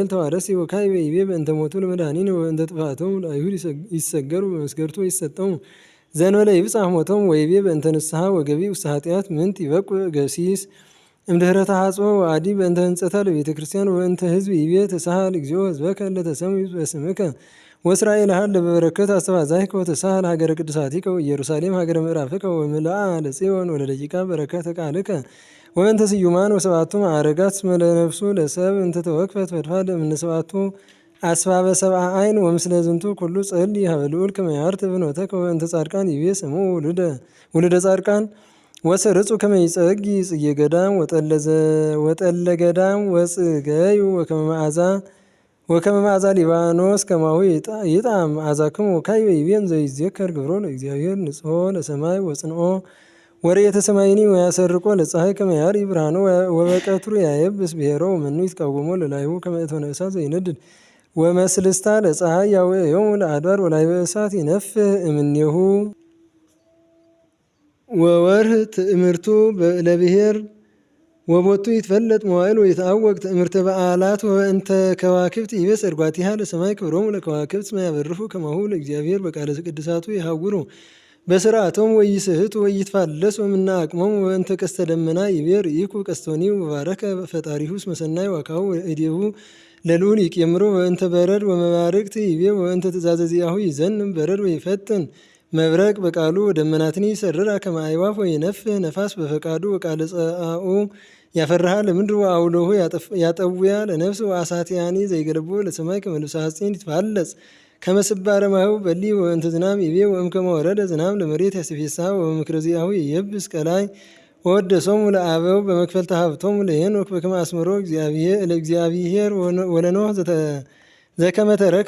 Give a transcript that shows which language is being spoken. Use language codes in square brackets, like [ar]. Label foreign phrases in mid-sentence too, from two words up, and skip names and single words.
[gez] ተዋረሲ ወካይበ ይቤ በእንተ ሞቱ ለመድኃኒነ ወእንተ ጥፋቶሙ ለአይሁድ ይሰገሩ በመስገርቱ ይሰጠሙ ዘንበለ ይብጻሕ ሞቶሙ ወይቤ በእንተ ንስሐ ወገቢ ውስተ ኃጢአት ምንት ይበቁዕ ገሲስ እምድኅረ ተሐጽኦ ወአዲ በእንተ ህንጸታ ለቤተ ክርስቲያን ወእንተ ህዝብ ይቤ ተሳሃል እግዚኦ ህዝበከ ለተሰምዩ በስምከ ወእስራኤል ሀለ በበረከት አስተባዛይከ ወተሳሃል ሀገረ ቅድሳቲከ ወኢየሩሳሌም ሀገረ ምዕራፍከ ወምልአ ለጽዮን ወለደቂቃ በረከተ ቃልከ ወእንተ ስዩማን ወሰብአቱ ማዕረጋት እስመ ለነፍሱ ለሰብ እንተ ተወክፈት ፈድፋደ እምነ ሰብአቱ አስባበ ሰብአ አይን ወምስለ ዝንቱ ኩሉ ጸልይ ሀበ ልዑል ከመ ያዕርት ብኖተከ ወእንተ ጻድቃን ይቤ ስሙ ውሉደ ጻድቃን ወሰርጹ ከመ ይጸጊ ጽጌ ገዳም ወጠለ ገዳም ወጽገዩ ወከመ መዓዛ ሊባኖስ ከማሁ ይጣም አዛክሙ ወካይበ ይቤን ዘይዜከር ግብሮ ለእግዚአብሔር ንጽሖ ለሰማይ ወጽንኦ ወርኤተ ሰማይኒ ወያሰርቆ ለፀሐይ ከመ ያርኢ ብርሃኖ ወበቀትሩ ያየብስ ብሔሮ ወመኑ ይትቃወሞ ለላይሁ ከመ እቶነ እሳት ዘይነድድ ወመስልስታ ለፀሐይ ያውዕዮሙ ለአድባር ወላዕለ እሳት ይነፍህ እምኔሁ ወወርህ ትእምርቱ ለብሔር ወቦቱ ይትፈለጥ መዋዕል ወይትአወቅ ትእምርተ በዓላት ወእንተ ከዋክብት ይቤ ጸድጓቲሃ ለሰማይ ክብሮሙ ለከዋክብት እስመ ያበርሁ ከማሁ ለእግዚአብሔር በቃለ ቅድሳቱ ይሃውሩ በስርዓቶም ወይስሕቱ ወይትፋለሱ እምነ አቅሞሙ ወእንተ ቀስተ ደመና ይቤ ርኢኩ ቀስቶኒው ወባረከ ፈጣሪሁ እስመ ሰናይ ዋካሁ እዴሁ ለልዑል ይቄምሮ ወእንተ በረድ ወመባርቅት ይቤ ወእንተ ትእዛዘ ዚአሁ ይዘንም በረድ ወይፈትን መብረቅ በቃሉ ወደመናትኒ ይሰርራ ከመ አዕዋፍ ወይነፍህ ነፋስ በፈቃዱ ወቃለ ጸአኡ ያፈርሃ ለምድር ወአውሎሁ ያጠውያ ለነፍስ ወአሳትያኒ ዘይገለቦ ለሰማይ ከመ ልብሰ ሐጺን ይትፋለጽ ከመ ስባረ ማሁ በሊ ወእንተ ዝናም ይቤ ወእምከመ ወረደ ዝናም ለመሬት ያስፌስሃ ወበምክረ ዚአሁ ይየብስ ቀላይ ወወደሶሙ ለአበው በመክፈልተ ሀብቶሙ ለሄኖክ በከመ አስመሮ ለእግዚአብሔር ወለኖህ ዘከመ ተረክበ